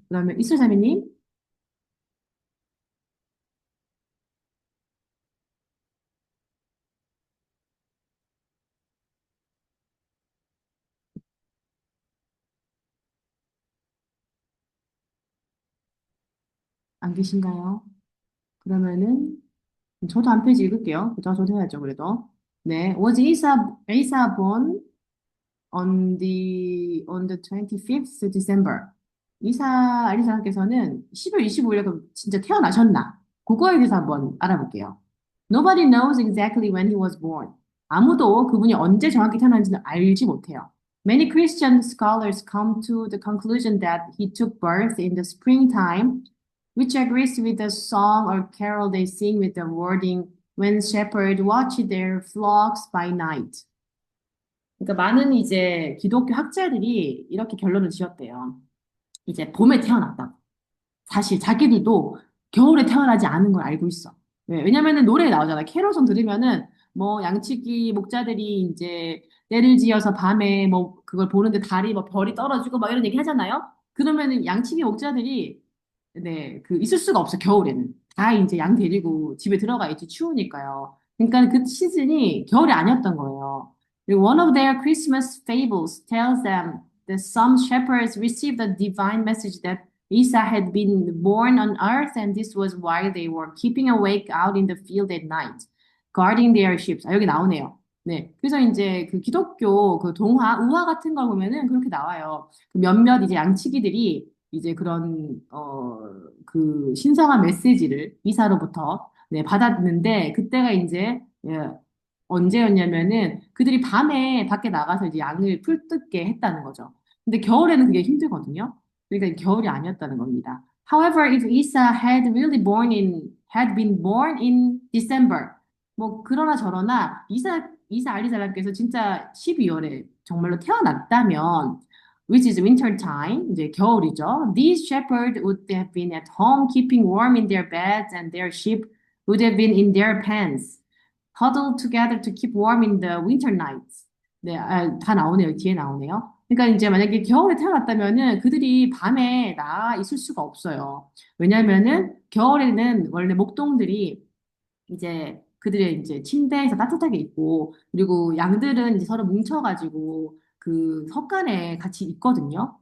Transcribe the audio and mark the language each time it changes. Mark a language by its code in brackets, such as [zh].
[ko] 그러면 이슬 자매님 안 계신가요? 그러면은 저도 한 페이지 읽을게요. 그죠? 저도 해야죠, 그래도. 네. [en] Was Isa born on the 25th December. [ko] 이사 알리사께서는 10월 25일에 진짜 태어나셨나? 그거에 대해서 한번 알아볼게요. [en] Nobody knows exactly when he was born. [ko] 아무도 그분이 언제 정확히 태어난지는 알지 못해요. [en] Many Christian scholars come to the conclusion that he took birth in the springtime, which agrees with the song or carol they sing with the wording, when shepherds watch their flocks by night. [ko] 그러니까 많은 이제 기독교 학자들이 이렇게 결론을 지었대요. 이제 봄에 태어났다. 사실 자기들도 겨울에 태어나지 않은 걸 알고 있어. 왜냐면은 노래에 나오잖아. 캐롤송 들으면은 뭐 양치기 목자들이 이제 때를 지어서 밤에 뭐 그걸 보는데 달이 뭐 별이 떨어지고 막 이런 얘기 하잖아요. 그러면은 양치기 목자들이 네, 그 있을 수가 없어, 겨울에는. 다 이제 양 데리고 집에 들어가 있지, 추우니까요. 그러니까 그 시즌이 겨울이 아니었던 거예요. 그리고 [en] one of their Christmas fables tells them that some shepherds received a divine message that Isa had been born on earth, and this was why they were keeping awake out in the field at night, guarding their sheep. [ko] 아, 여기 나오네요. 네. 그래서 이제 그 기독교 그 동화, 우화 같은 걸 보면은 그렇게 나와요. 그 몇몇 이제 양치기들이 이제 그런 그 신성한 메시지를 이사로부터 네, 받았는데 그때가 이제 언제였냐면은 그들이 밤에 밖에 나가서 이제 양을 풀뜯게 했다는 거죠. 근데 겨울에는 그게 힘들거든요. 그러니까 겨울이 아니었다는 겁니다. [en] However, if Isa had been born in December, [ko] 뭐 그러나 저러나 이사 알리사람께서 진짜 12월에 정말로 태어났다면 [en] which is winter time, [ko] 이제 겨울이죠. [en] These shepherds would have been at home keeping warm in their beds and their sheep would have been in their pens, huddled together to keep warm in the winter nights. [ko] 네, 다 나오네요. 뒤에 나오네요. 그러니까 이제 만약에 겨울에 태어났다면은 그들이 밤에 나와 있을 수가 없어요. 왜냐면은 겨울에는 원래 목동들이 이제 그들의 이제 침대에서 따뜻하게 있고 그리고 양들은 이제 서로 뭉쳐가지고 그 헛간에 같이 있거든요.